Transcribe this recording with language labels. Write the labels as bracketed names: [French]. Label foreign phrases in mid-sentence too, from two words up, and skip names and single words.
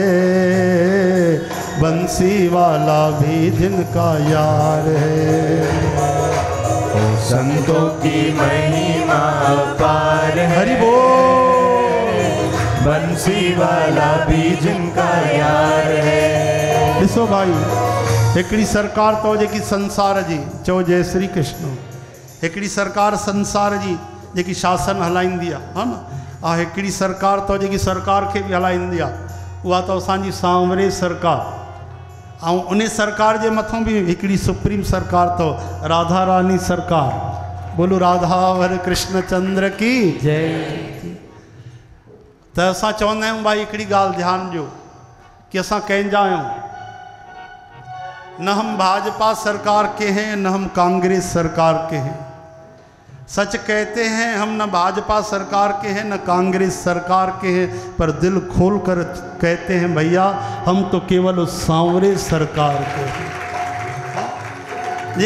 [Hindi] बंसी वाला भी जिनका यार है। संतों की महिमा अपार है, हरि बोल। बंसी वाला भी जिनका यार है। [Sindhi] ॾिसो भाई, हिकिड़ी सरकार तो जेकी संसार जी, चओ जय श्री कृष्ण। हिकिड़ी सरकार संसार जी जेकी शासन हलाईंदी आहे, हा न। हिकिड़ी सरकार तो जेकी सरकार खे बि हलाईंदी आहे, उहा तो असांजी सांवरे सरकार। ऐं उन सरकार जे मथां बि हिकिड़ी सुप्रीम सरकार तो राधा रानी सरकार। [Hindi] बोलो राधावर कृष्ण चंद्र की जय। [Sindhi] त असां चवंदा आहियूं भाई हिकिड़ी ॻाल्हि ध्यानु ॾियो कि असां कंहिंजा आहियूं। [Hindi] न हम भाजपा सरकार के हैं, न हम कांग्रेस सरकार के हैं। सच कहते हैं हम न भाजपा सरकार के हैं, न कांग्रेस सरकार के हैं, पर दिल खोल कर कहते हैं भैया हम तो केवल उस सांवरे सरकार के हैं।